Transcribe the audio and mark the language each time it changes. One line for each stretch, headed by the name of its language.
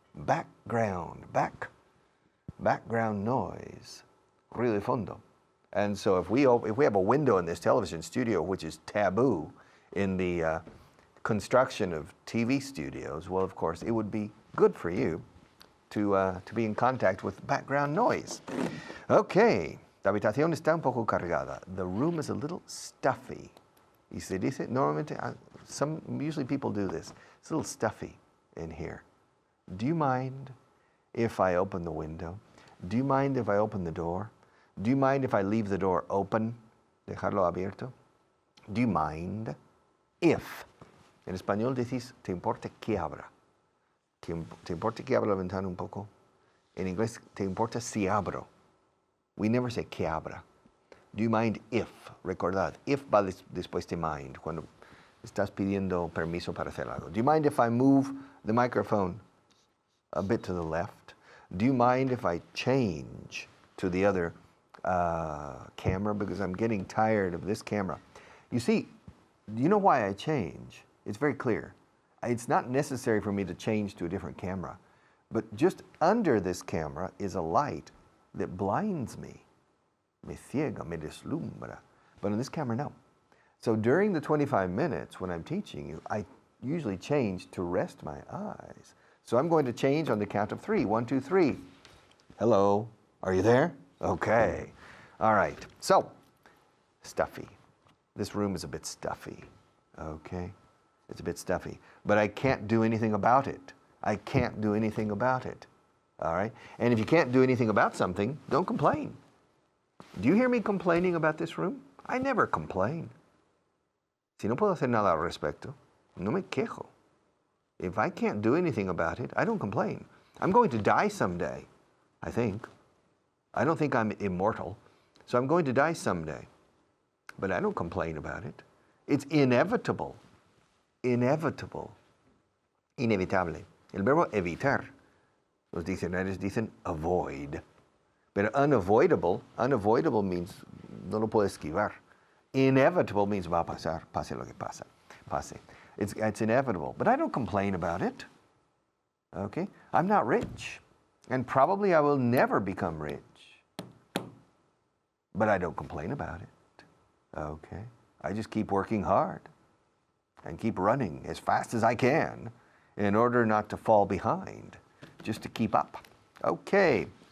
Spanish: Background noise. Ruido de fondo.
English: And so if we have a window in this television studio, which is taboo in the construction of TV studios, well, of course, it would be good for you to be in contact with background noise.
Spanish: Okay, la habitación está un poco cargada.
English: The room is a little stuffy. Y se dice, normalmente, usually people do this. It's a little stuffy in here. Do you mind if I open the window? Do you mind if I open the door? Do you mind if I leave the door open? Dejarlo abierto? Do you mind if?
Spanish: En español decís, ¿te importa que abra? ¿Te importa que abra la ventana un poco? En inglés, ¿te importa si abro? We never say que abra. Do you mind if? Recordad, if va después de mind, cuando estás pidiendo permiso para hacer algo. Do you mind if I move the microphone a bit to the left?
English: Do you mind if I change to the other camera, because I'm getting tired of this camera? You see, do you know why I change? It's very clear. It's not necessary for me to change to a different camera, but just under this camera is a light that blinds me. Me ciega, me deslumbra. But on this camera, no. So during the 25 minutes when I'm teaching you, I usually change to rest my eyes. So I'm going to change on the count of 3. 1, 2, 3. Hello, are you there? Okay. All right. So, stuffy. This room is a bit stuffy. Okay? It's a bit stuffy. But I can't do anything about it. I can't do anything about it. All right? And if you can't do anything about something, don't complain. Do you hear me complaining about this room?
Spanish: I never complain. Si no puedo hacer nada al respecto, no me quejo.
English: If I can't do anything about it, I don't complain. I'm going to die someday, I think. I don't think I'm immortal, so I'm going to die someday. But I don't complain about it. It's inevitable. Inevitable. Inevitable.
Spanish: El verbo evitar, los diccionarios dicen avoid. Pero unavoidable means no lo puedo esquivar. Inevitable means va a pasar, pase lo que pasa, pase.
English: It's inevitable, but I don't complain about it. Okay? I'm not rich, and probably I will never become rich. But I don't complain about it. Okay? I just keep working hard and keep running as fast as I can in order not to fall behind, just to keep up. Okay.